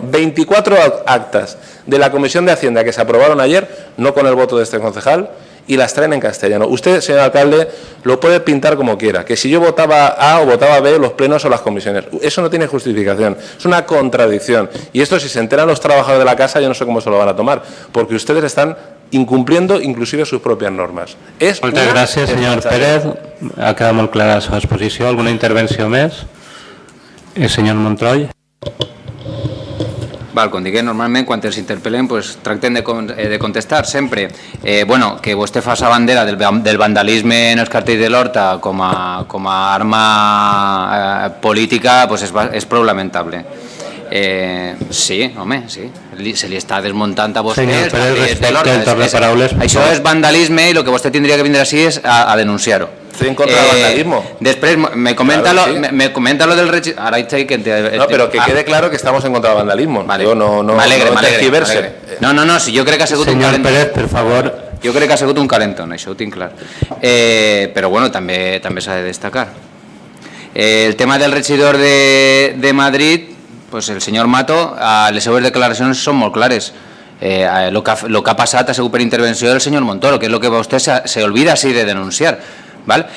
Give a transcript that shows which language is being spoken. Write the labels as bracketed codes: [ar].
[es] 24 actas de la Comisión de Hacienda que se aprobaron ayer, no con el voto de este concejal, y las traen en castellano. Usted, señor alcalde, lo puede pintar como quiera, que si yo votaba A o votaba B, los plenos o las comisiones. Eso no tiene justificación, es una contradicción. Y esto, si se enteran los trabajadores de la casa, yo no sé cómo se lo van a tomar, porque ustedes están incumpliendo inclusive sus propias normes. [ca] Moltes gràcies, senyor Pérez. Ha quedat molt clara la seva exposició. Alguna intervenció més? Senyor Montroy. Val, com diguem, normalment quan els interpel·lem pues, tracten de contestar sempre. Bueno, que vostè fa la bandera del vandalisme en els cartells de l'Horta com a arma política pues és prou lamentable. Sí, home, sí. Se li està desmuntant a vostè els cartells de l'Horta. Això és vandalisme i el que vostè tindria que vindre així és a denunciar-ho. [es] Estoy en contra del vandalismo. Después me comenta, claro, me comenta lo del registro. Ahora estoy que no, pero que quede claro que estamos en contra del vandalismo. Vale. Yo no [ca] m'alegre. No, si jo crec que ha sigut un calentón. Senyor Pérez, per favor. Jo crec que ha sigut un calentón, això ho tinc clar. Però bueno, també s'ha de destacar. El tema del regidor de Madrid, pues el senyor Mato, les seves declaracions són molt clares. Lo que ha passat ha sigut per intervenció del senyor Montoro, que és el que vostè se olvida así de denunciar. ¿Vale?